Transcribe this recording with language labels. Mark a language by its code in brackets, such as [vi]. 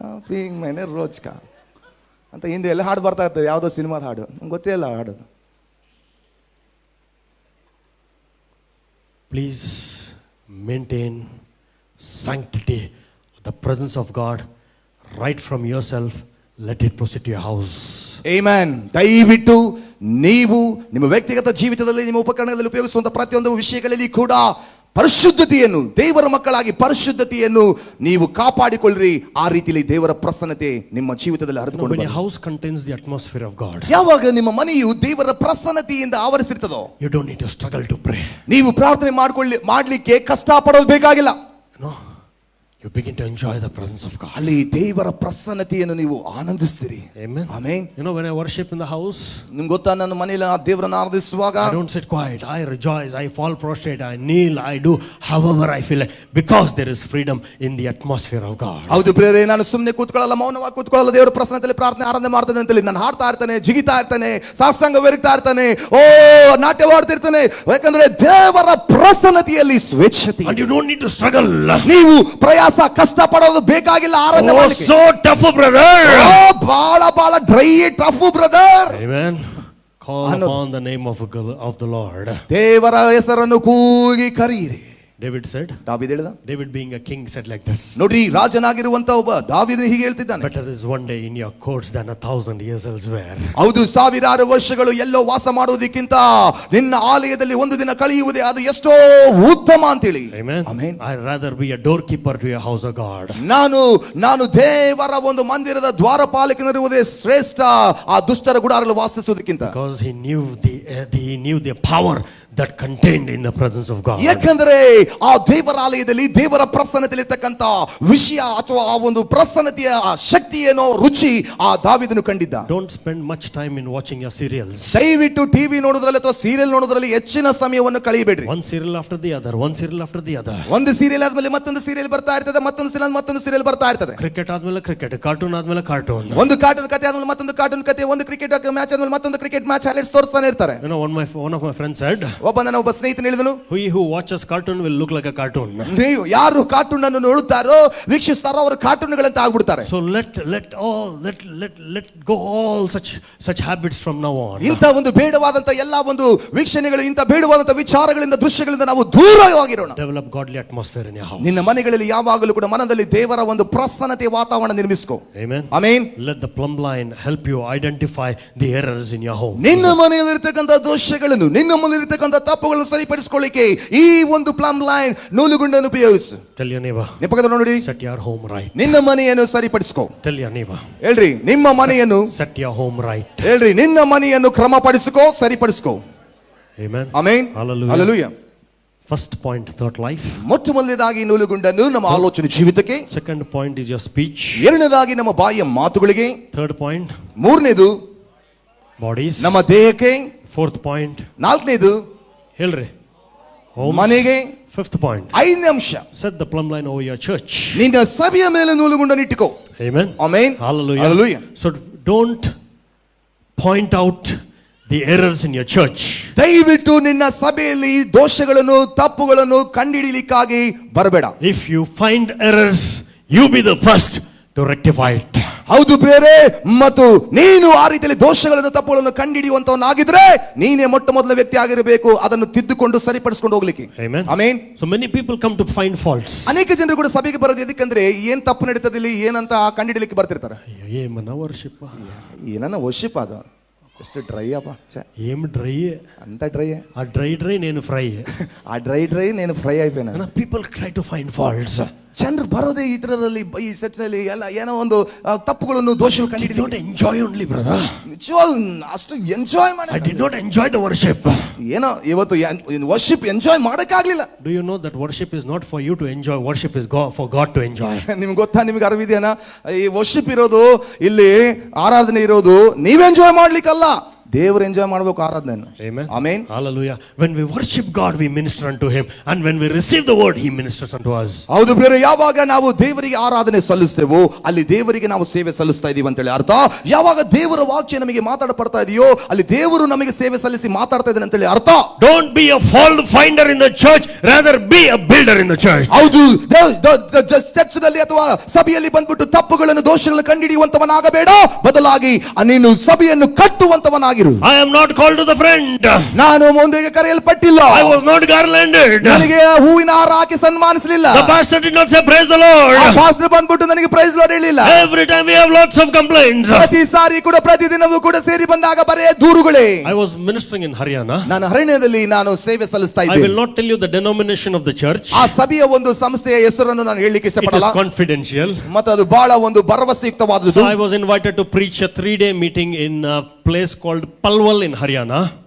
[kn] Ping ಮೈನೆ rose ಕಾ ಅಂತ ಹಿಂದೆ ಎಲ್ಲ ಹಾಡು ಬರ್ತಾ ಇರ್ತದೆ, ಯಾವುದೋ ಸಿನಿಮಾದ ಹಾಡು, ನಂಗೆ ಗೊತ್ತೇ ಇಲ್ಲ ಹಾಡು. [en] Please maintain sanctity, the presence of God right from yourself. Let it proceed to your house. [kn] Amen. ದಯವಿಟ್ಟು ನೀವು ನಿಮ್ಮ ವ್ಯಕ್ತಿಗತ ಜೀವಿತದಲ್ಲಿ ನಿಮ್ಮ ಉಪಕರಣಗಳಲ್ಲಿ ಉಪಯೋಗಿಸುವಂತ ಪ್ರತಿಯೊಂದು ವಿಷಯಗಳಲ್ಲಿ ಕೂಡ ಪರಿಶುದ್ಧತೆಯನ್ನು, ದೇವರ ಮಕ್ಕಳಾಗಿ ಪರಿಶುದ್ಧತೆಯನ್ನು ನೀವು ಕಾಪಾಡಿಕೊಳ್ಳ್ರಿ. ಆ ರೀತಿಯಲ್ಲಿ ದೇವರ ಪ್ರಸನ್ನತೆ ನಿಮ್ಮ ಜೀವಿತದಲ್ಲಿ ಹರಿದುಕೊಂಡು [en] When [kn] ಬರಲಿ. [en] your house contains the atmosphere of God, [kn] ಯಾವಾಗ ನಿಮ್ಮ ಮನೆಯು ದೇವರ ಪ್ರಸನ್ನತೆಯಿಂದ ಆವರಿಸಿರ್ತದೋ, [en] you don't need to struggle to pray. [kn] ನೀವು ಪ್ರಾರ್ಥನೆ ಮಾಡ್ಲಿಕ್ಕೆ ಕಷ್ಟ ಪಡೋದು ಬೇಕಾಗಿಲ್ಲ. [en] No, you begin to enjoy the presence of God. [kn] ಅಲ್ಲಿ ದೇವರ ಪ್ರಸನ್ನತೆಯನ್ನು ನೀವು ಆನಂದಿಸ್ತೀರಿ. [en] Amen. [kn] Amen. [en] You know, when I worship in the house, [kn] ನಿಮ್ಗೆ ಗೊತ್ತಾ, ನನ್ನ ಮನೆಯಲ್ಲಿ ಆ ದೇವರನ್ನ ಆರಾಧಿಸುವಾಗ [en] I don't sit quiet. I rejoice. I fall prostrate. I kneel. I do however I feel like, because there is freedom in the atmosphere of God. [kn] ಹೌದು ಪ್ರಿಯರೇ, ನಾನು ಸುಮ್ಮನೆ ಕೂತ್ಕೊಳ್ಳಲ್ಲ, ಮೌನವಾಗಿ ಕೂತ್ಕೊಳ್ಳಲ್ಲ. ದೇವರ ಪ್ರಸನ್ನತೆಯಲ್ಲಿ ಪ್ರಾರ್ಥನೆ ಆರಾಧನೆ ಮಾಡ್ತಾನೆ ಅಂತೇಳಿ ನಾನು ಹಾಡ್ತಾ ಇರ್ತಾನೆ, ಜಿಗಿತಾ ಇರ್ತಾನೆ, ಸಾಷ್ಟಾಂಗ ಬೆರಗ್ತಾ ಇರ್ತಾನೆ, ನಾಟ್ಯವಾಡ್ತಿರ್ತಾನೆ. ಯಾಕಂದ್ರೆ ದೇವರ ಪ್ರಸನ್ನತೆಯಲ್ಲಿ ಸ್ವೇಚ್ಛತೆ. [en] And you don't need to struggle. [kn] ನೀವು ಪ್ರಯಾಸ ಕಷ್ಟ ಪಡೋದು ಬೇಕಾಗಿಲ್ಲ ಆರಾಧನೆ [en] Oh, [kn] ಮಾಡಲಿಕ್ಕೆ. [en] so tough, brother. ಬಹಳ dry tough brother. Amen. Call upon the name of the Lord. [kn] ದೇವರ ಹೆಸರನ್ನು ಕೂಗಿ ಕರೆಯಿರಿ. [en] David said, [kn] ದಾವೀದ ಹೇಳಿದ. [en] David being a king said like this, [kn] ನೋಡ್ರಿ, ರಾಜನಾಗಿರುವಂತ ಒಬ್ಬ ದಾವೀದನು ಹೀಗೆ ಹೇಳ್ತಿದ್ದಾನೆ, [en] better is one day in your courts than 1,000 years elsewhere. [kn] ಹೌದು, ಸಾವಿರಾರು ವರ್ಷಗಳು ಎಲ್ಲೋ ವಾಸ ಮಾಡುವುದಕ್ಕಿಂತ ನಿನ್ನ ಆಲಯದಲ್ಲಿ ಒಂದು ದಿನ ಕಳೆಯುವುದೇ ಅದು ಎಷ್ಟೋ ಉತ್ತಮ ಅಂತೇಳಿ. [en] Amen. [kn] Amen. [en] I'd rather be a doorkeeper to your house of God. [kn] ನಾನು ದೇವರ ಒಂದು ಮಂದಿರದ ದ್ವಾರಪಾಲಕನಿರುವುದೇ ಶ್ರೇಷ್ಠ ಆ ದುಷ್ಟರ ಗುಡಾರದಲ್ಲಿ ವಾಸಿಸುವುದಕ್ಕಿಂತ. [en] Because he knew the power, that contained in the presence of God. [kn] ಯಾಕಂದ್ರೆ ಆ ದೇವರಾಲಯದಲ್ಲಿ ದೇವರ ಪ್ರಸನ್ನತೆಯಲ್ಲಿರ್ತಕ್ಕಂಥ ವಿಷಯ ಅಥವಾ ಆ ಒಂದು ಪ್ರಸನ್ನತೆಯ ಶಕ್ತಿ ಏನೋ ರುಚಿ ಆ ದಾವೀದನು ಕಂಡಿದ್ದ. [en] Don't spend much time in watching your serials. [kn] ದಯವಿಟ್ಟು ಟಿವಿ ನೋಡೋದ್ರಲ್ಲಿ ಅಥವಾ ಸೀರಿಯಲ್ ನೋಡೋದ್ರಲ್ಲಿ ಹೆಚ್ಚಿನ ಸಮಯವನ್ನು ಕಳೆಯಬೇಡ್ರಿ. [en] One serial after the other, one serial after the other. [kn] ಒಂದು ಸೀರಿಯಲ್ ಆದ್ಮೇಲೆ ಮತ್ತೊಂದು ಸೀರಿಯಲ್ ಬರ್ತಾ ಇರ್ತದೆ, ಮತ್ತೊಂದು ಸೀರಿಯಲ್ ಬರ್ತಾ ಇರ್ತದೆ. Cricket ಆದ್ಮೇಲೆ ಕ್ರಿಕೆಟ್, ಕಾರ್ಟೂನ್ ಆದ್ಮೇಲೆ ಕಾರ್ಟೂನ್. ಒಂದು ಕಾರ್ಟೂನ್ ಕಥೆ ಆದ್ಮೇಲೆ ಮತ್ತೊಂದು ಕಾರ್ಟೂನ್ ಕಥೆ, ಒಂದು ಕ್ರಿಕೆಟ್ ಮ್ಯಾಚ್ ಆದ್ಮೇಲೆ ಮತ್ತೊಂದು ಕ್ರಿಕೆಟ್ ಮ್ಯಾಚ್ ಹೈಲೈಟ್ಸ್ ತೋರಿಸ್ತಾನೆ ಇರ್ತಾರೆ. [en] You know, one of my friends said, [kn] ಒಬ್ಬ ಸ್ನೇಹಿತನು ಹೇಳಿದನು, [en] he who watches cartoon will look like a cartoon. [kn] ನೀವು ಯಾರು ಕಾರ್ಟೂನ್ ಅನ್ನು ನೋಡುತ್ತಾರೋ ವೀಕ್ಷಿಸ್ತಾರೋ ಅವರು ಕಾರ್ಟೂನ್ಗಳಂತ ಆಗ್ಬಿಡ್ತಾರೆ. [en] So let go all such habits from now on. [kn] ಇಂಥ ಒಂದು ಬೇಡವಾದಂತ ಎಲ್ಲಾ ಒಂದು ವೀಕ್ಷಣೆಗಳು, ಇಂಥ ಬೇಡವಾದಂತ ವಿಚಾರಗಳಿಂದ ದೃಶ್ಯಗಳಿಂದ ನಾವು ದೂರವಾಗಿರೋಣ. [en] Develop godly atmosphere in your house. [kn] ನಿನ್ನ ಮನೆಗಳಲ್ಲಿ ಯಾವಾಗಲೂ ಕೂಡ ಮನದಲ್ಲಿ ದೇವರ ಒಂದು ಪ್ರಸನ್ನತೆಯ ವಾತಾವರಣ ನಿರ್ಮಿಸಿಕೋ. [en] Amen. [kn] Amen. [en] Let the plumb line help you identify the errors in your home. [kn] ನಿನ್ನ ಮನೆಯಲ್ಲಿರ್ತಕ್ಕಂಥ ದೋಷಗಳನ್ನು, ನಿನ್ನ ಮನೆಯಲ್ಲಿರ್ತಕ್ಕಂಥ ತಪ್ಪುಗಳನ್ನು ಸರಿಪಡಿಸಿಕೊಳ್ಳಿಕ್ಕೆ ಈ ಒಂದು plum line ನೂಲುಗುಂಡನ್ನು ಉಪಯೋಗಿಸು. [en] Tell your neighbor, [kn] ನಿಮ್ಮ ಪಕ್ಕದ ನೋಡಿ, [en] set your home right. [kn] ನಿನ್ನ ಮನೆಯನ್ನು ಸರಿಪಡಿಸಿಕೋ. [en] Tell your neighbor, [kn] ಹೇಳ್ರಿ ನಿಮ್ಮ ಮನೆಯನ್ನು, [en] set your home right. [kn] ಹೇಳ್ರಿ ನಿನ್ನ ಮನೆಯನ್ನು ಕ್ರಮಪಡಿಸಿಕೋ, ಸರಿಪಡಿಸಿಕೋ. [en] Amen. [kn] Amen. [en] Hallelujah. [kn] Hallelujah. [en] First point, thought life. [kn] ಮೊಟ್ಟ ಮೊದಲನೇದಾಗಿ ನೂಲುಗುಂಡನ್ನು ನಮ್ಮ ಆಲೋಚನೆ ಜೀವಿತಕ್ಕೆ. [en] Second point is your speech. [kn] ಎರಡನೇದಾಗಿ ನಮ್ಮ ಬಾಯಿಯ ಮಾತುಗಳಿಗೆ. [en] Third point, [kn] ಮೂರನೇದು [en] bodies. [kn] ನಮ್ಮ ದೇಹಕ್ಕೆ. [en] Fourth point, [kn] ನಾಲ್ಕನೇದು ಹೇಳ್ರಿ, [en] homes. [kn] ಮನೆಗೆ. [en] Fifth point, [kn] ಐದನೇ ಅಂಶ, [en] set the plumb line over your church. [kn] ನಿನ್ನ ಸಭೆಯ ಮೇಲೆ ನೂಲುಗುಂಡನ್ನು ಇಟ್ಟುಕೋ. [en] Amen. [kn] Amen. [en] Hallelujah. Hallelujah. So don't point out the errors in your church. [kn] ದಯವಿಟ್ಟು ನಿನ್ನ ಸಭೆಯಲ್ಲಿ ದೋಷಗಳನ್ನು, ತಪ್ಪುಗಳನ್ನು ಕಂಡುಹಿಡಿಯಲಿಕ್ಕಾಗಿ ಬರಬೇಡ. [en] If you find errors, you be the first to rectify it. [kn] ಹೌದು ಬೇರೆ, ಮತ್ತು ನೀನು ಆ ರೀತಿಯಲ್ಲಿ ದೋಷಗಳನ್ನು, ತಪ್ಪುಗಳನ್ನು ಕಂಡುಹಿಡಿಯುವಂತವನಾಗಿದ್ರೆ ನೀನೇ ಮೊಟ್ಟ ಮೊದಲ ವ್ಯಕ್ತಿ ಆಗಿರಬೇಕು ಅದನ್ನು ತಿದ್ದುಕೊಂಡು ಸರಿಪಡಿಸಿಕೊಂಡು ಹೋಗ್ಲಿಕ್ಕೆ. [en] Amen. [kn] Amen. [en] So many people come to find faults. [kn] ಅನೇಕ ಜನರು ಕೂಡ ಸಭೆಗೆ ಬರೋದು ಎದಕ್ಕಂದ್ರೆ ಏನ್ ತಪ್ಪು ನಡೀತದೆ ಇಲ್ಲಿ ಏನಂತ ಕಂಡುಹಿಡಿಯಲಿಕ್ಕೆ ಬರ್ತಿರ್ತಾರೆ. [te] ಏಮನ ವರ್ಷಿಪ್ಪ, [kn] ಏನನ್ನ ವರ್ಷಿಪ್ ಅದು ಎಷ್ಟು ಡ್ರೈ ಅಪ್ಪ, [te] ಏಮ್ ಡ್ರೈ [kn] ಅಂತ ಡ್ರೈ, [te] ಆ ಡ್ರೈ ನೇನು ಫ್ರೈ, ಆ ಡ್ರೈ నేను ಫ್ರೈ అయిపోయినా. [en] People try to find faults. [kn] ಜನರು ಬರೋದೇ ಈ ತರದಲ್ಲಿ, ಈ ಸೆಟ್ನಲ್ಲಿ ಎಲ್ಲ ಏನೋ ಒಂದು ತಪ್ಪುಗಳನ್ನು, ದೋಷಗಳು [en] I did not enjoy only, brother. [kn] ನಿಜವಾಗ್ ಅಷ್ಟು ಎಂಜಾಯ್ ಮಾಡಿ [en] I did not enjoy the worship. [kn] ಏನೋ ಇವತ್ತು worship enjoy ಮಾಡಕ್ಕಾಗ್ಲಿಲ್ಲ. [en] Do you know that worship is not for you to enjoy? Worship is for God to enjoy. [kn] ನಿಮ್ಗೆ ಗೊತ್ತಾ, ನಿಮ್ಗೆ ಅರಿವಿದೆಯಾ? ಈ worship ಇರೋದು, ಇಲ್ಲಿ ಆರಾಧನೆ ಇರೋದು ನೀವು ಎಂಜಾಯ್ ಮಾಡ್ಲಿಕ್ಕಲ್ಲ, ದೇವರು ಎಂಜಾಯ್ ಮಾಡಬೇಕು ಆರಾಧನೆಯನ್ನು. [en] Amen. [kn] Amen. [en] Hallelujah. When we worship God, we minister unto Him, and when we receive the word, He ministers unto us. [kn] ಹೌದು ಬೇರೆ, ಯಾವಾಗ ನಾವು ದೇವರಿಗೆ ಆರಾಧನೆ ಸಲ್ಲಿಸ್ತೇವೋ ಅಲ್ಲಿ ದೇವರಿಗೆ ನಾವು ಸೇವೆ ಸಲ್ಲಿಸ್ತಾ ಇದೀವಿ ಅಂತೇಳಿ ಅರ್ಥ. ಯಾವಾಗ ದೇವರ ವಾಕ್ಯ ನಮಗೆ ಮಾತಾಡಪಡ್ತಾ ಇದೆಯೋ ಅಲ್ಲಿ ದೇವರು ನಮಗೆ ಸೇವೆ ಸಲ್ಲಿಸಿ ಮಾತಾಡ್ತಾ ಇದ್ದಾನೆ ಅಂತೇಳಿ ಅರ್ಥ. [en] Don't be a fault finder in the church, rather be a builder in the church. [kn] ಹೌದು, ಚರ್ಚ್ ನಲ್ಲಿ ಅಥವಾ ಸಭೆಯಲ್ಲಿ ಬಂದ್ಬಿಟ್ಟು ತಪ್ಪುಗಳನ್ನು, ದೋಷಗಳನ್ನು ಕಂಡುಹಿಡಿಯುವಂತವನಾಗಬೇಡ, ಬದಲಾಗಿ ನೀನು ಸಭೆಯನ್ನು ಕಟ್ಟುವಂತವನಾಗಿ. [en] I am not called to the friend. [kn] ನಾನು ಮುಂದೆಗೆ ಕರೆಯಲ್ಪಟ್ಟಿಲ್ಲ. [en] I was not garlanded. [kn] ನನಗೆ ಹೂವಿನ ಹಾರ ಹಾಕಿ ಸನ್ಮಾನಿಸಲಿಲ್ಲ. [en] The pastor did not say praise the Lord. [kn] ಆ ಪಾಸ್ಟರ್ ಬಂದ್ಬಿಟ್ಟು ನನಗೆ ಪ್ರೈಸ್ ಲಾರ್ಡ್ ಹೇಳಿಲ್ಲ. [en] Every time we have lots of complaints. [kn] ಪ್ರತಿ ಸಾರಿ ಕೂಡ, ಪ್ರತಿದಿನವೂ ಕೂಡ ಸೇರಿ ಬಂದಾಗ ಬರೇ ದೂರುಗಳೇ. [en] I was ministering in Haryana. [kn] ನಾನು ಹರಿಯಾಣದಲ್ಲಿ ನಾನು ಸೇವೆ ಸಲ್ಲಿಸ್ತಾ [en] I [kn] ಇದ್ದೆ. [en] will not tell you the denomination of the church. [kn] ಆ ಸಭೆಯ ಒಂದು ಸಂಸ್ಥೆಯ ಹೆಸರನ್ನು ನಾನು ಹೇಳಲಿಕ್ಕೆ [en] It is [kn] ಇಷ್ಟಪಡಲ್ಲ, [en] confidential. [kn] ಮತ್ತು ಅದು ಬಹಳ ಒಂದು ಭರವಸೆಯುಕ್ತವಾದದ್ದು. [en] So I was invited to preach a 3-day meeting in a place called Palwal in Haryana.